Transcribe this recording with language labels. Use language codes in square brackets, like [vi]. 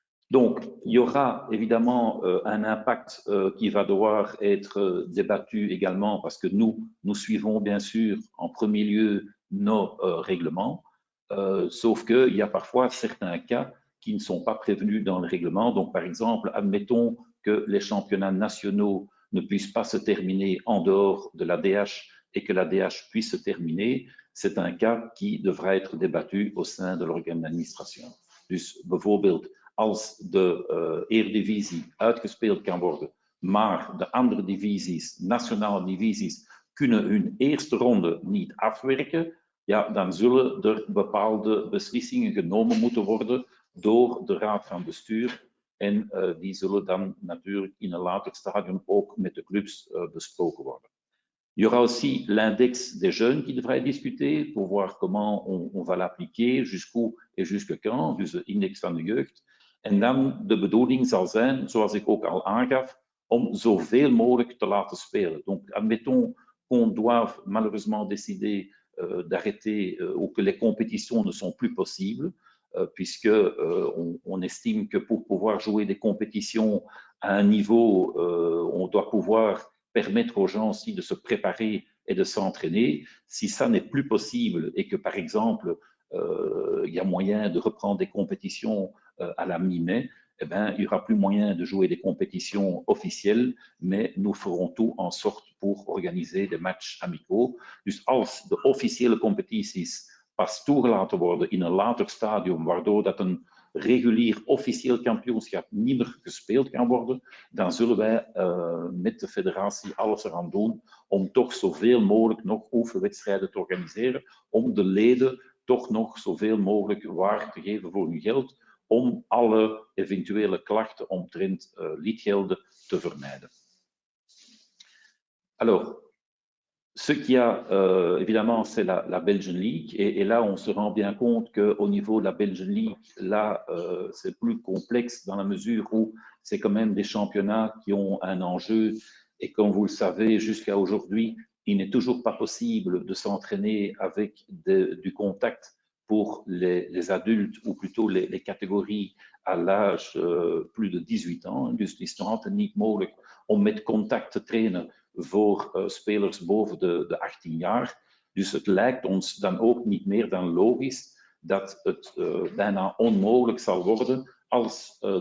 [fr] Donc, il y aura évidemment un impact qui va devoir être débattu également parce que nous suivons bien sûr en premier lieu nos règlements, sauf qu'il y a parfois certains cas qui ne sont pas prévenus dans le règlement. Donc, par exemple, admettons que les championnats nationaux ne puissent pas se terminer en dehors de la DH et que la DH puisse se terminer. C'est un cas qui devra être débattu au sein de l'organe d'administration. [nl] Dus bijvoorbeeld, als de Eredivisie uitgespeeld kan worden, maar de andere divisies, nationale divisies, kunnen hun eerste ronde niet afwerken, ja, dan zullen er bepaalde beslissingen genomen moeten worden door de raad van bestuur. En die zullen dan natuurlijk in een later stadium ook met de clubs besproken worden. [fr] Il y aura aussi l'index des jeunes qui devra être discuté pour voir comment on va l'appliquer, jusqu'où et jusque quand, [nl] dus de index van de jeugd. En dan de bedoeling zal zijn, zoals ik ook al aangaf, om zoveel mogelijk te laten spelen. [fr] Donc, admettons qu'on doive malheureusement décider d'arrêter ou que les compétitions ne sont plus possibles, puisque on estime que pour pouvoir jouer des compétitions à un niveau, on doit pouvoir permettre aux gens aussi de se préparer et de s'entraîner. Si ça n'est plus possible et que, par exemple, il y a moyen de reprendre des compétitions à la mi-mai, eh bien, il n'y aura plus moyen de jouer des compétitions officielles, mais nous ferons tout en sorte pour organiser des matchs amicaux. [nl] Dus als de officiële competities pas toegelaten worden in een later stadium, waardoor dat een regulier officieel kampioenschap niet meer gespeeld kan worden, dan zullen wij met de federatie alles eraan doen om toch zoveel mogelijk nog oefenwedstrijden te organiseren, om de leden toch nog zoveel mogelijk waarde te geven voor hun geld, om alle eventuele klachten omtrent lidgelden te vermijden. [fr] Alors, ce qu'il y a, évidemment, c'est la Belgian League. Et là, on se rend bien compte qu'au niveau de la Belgian League, là, c'est plus complexe dans la mesure où c'est quand même des championnats qui ont un enjeu. Et comme vous le savez, jusqu'à aujourd'hui, il n'est toujours pas possible de s'entraîner avec du contact pour les adultes, ou plutôt les catégories à l'âge plus de 18 ans. [nl] Dus het is nog altijd niet mogelijk om met contact te trainen voor spelers boven de 18 jaar. Dus het lijkt ons dan ook niet meer dan logisch dat het bijna onmogelijk zal worden als